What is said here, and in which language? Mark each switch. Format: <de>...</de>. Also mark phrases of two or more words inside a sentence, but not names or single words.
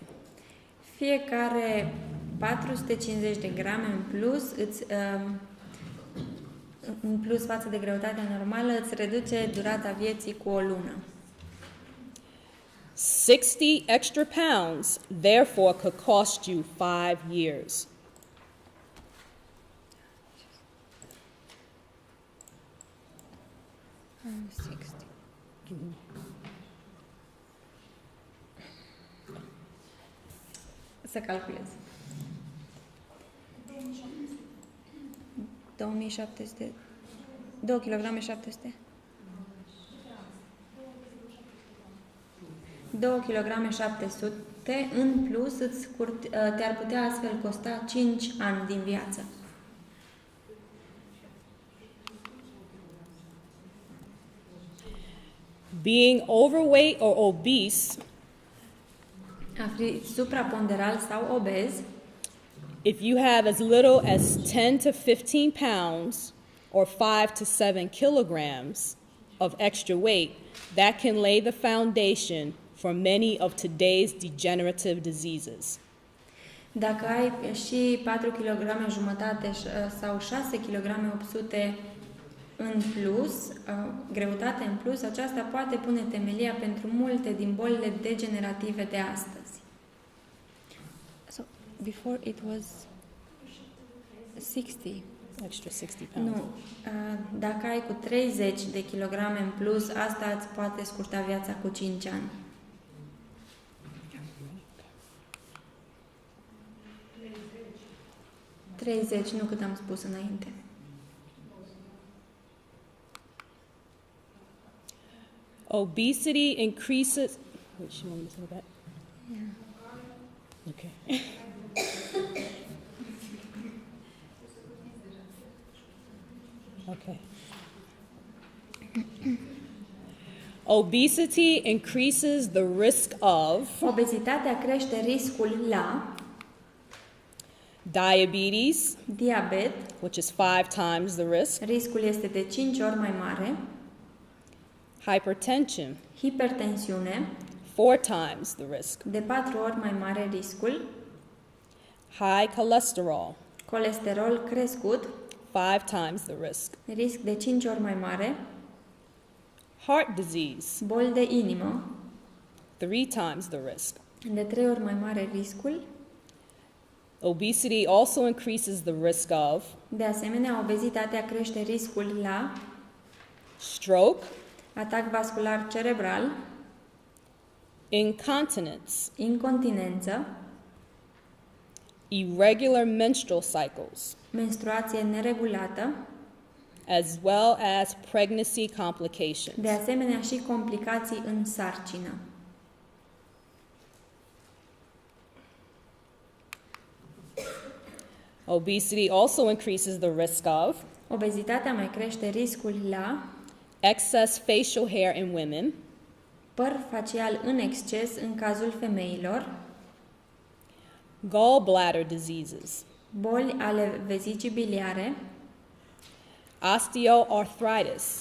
<ro>Fiecare 450 de grame în plus față de greutatea normală îți reduce durata vieții cu o lună.</ro> <en>60 extra pounds, therefore, could cost you 5 years.</en> <ro>Să calculez. 2700. 2 kg 700. 2 kg 700 în plus te-ar putea astfel costa 5 ani din viață.</ro> <en>Being overweight or obese,</en> <ro>A fi supraponderal sau obez,</ro> <en>if you have as little as 10 to 15 pounds or 5 to 7 kilograms of extra weight, that can lay the foundation for many of today's degenerative diseases.</en> <ro>dacă ai și 4 kg jumătate sau 6 kg 800 în plus, greutate în plus, aceasta poate pune temelia pentru multe din bolile degenerative de astăzi.</ro> <en>So, before it was 60. Extra 60 pounds.</en> <ro>Nu. Dacă ai cu 30 de kilograme în plus, asta îți poate scurta viața cu 5 ani. Treizeci, nu cât am spus înainte.</ro> <en>Obesity increases. Wait, she wanted me to say that? Yeah. Okay. Okay. Obesity increases the risk of</en> <ro>Obezitatea crește riscul la</ro> <en>diabetes,</en> <ro>diabet,</ro> <en>which is 5 times the risk,</en> <ro>riscul este de 5 ori mai mare,</ro> <en>hypertension,</en> <ro>hipertensiune,</ro> <en>4 times the risk,</en> <ro>de 4 ori mai mare riscul,</ro> <en>high cholesterol,</en> <ro>colesterol crescut,</ro> <en>5 times the risk,</en> <ro>risc de 5 ori mai mare,</ro> <en>heart disease,</en> <ro>boli de inimă,</ro> <en>3 times the risk.</en> <ro>de 3 ori mai mare riscul.</ro> <en>Obesity also increases the risk of</en> <ro>De asemenea, obezitatea crește riscul la</ro> <en>stroke,</en> <ro>atac vascular cerebral,</ro> <en>incontinence,</en> <ro>incontinență,</ro> <en>irregular menstrual cycles,</en> <ro>menstruație neregulată,</ro> <en>as well as pregnancy complications.</en> <ro>de asemenea și complicații în sarcină.</ro> <en>Obesity also increases the risk of</en> <ro>Obezitatea mai crește riscul la</ro> <en>excess facial hair in women,</en> <ro>păr facial în exces în cazul femeilor,</ro> <en>gallbladder diseases,</en> <ro>boli ale vezicii biliare,</ro> <en>osteoarthritis,</en>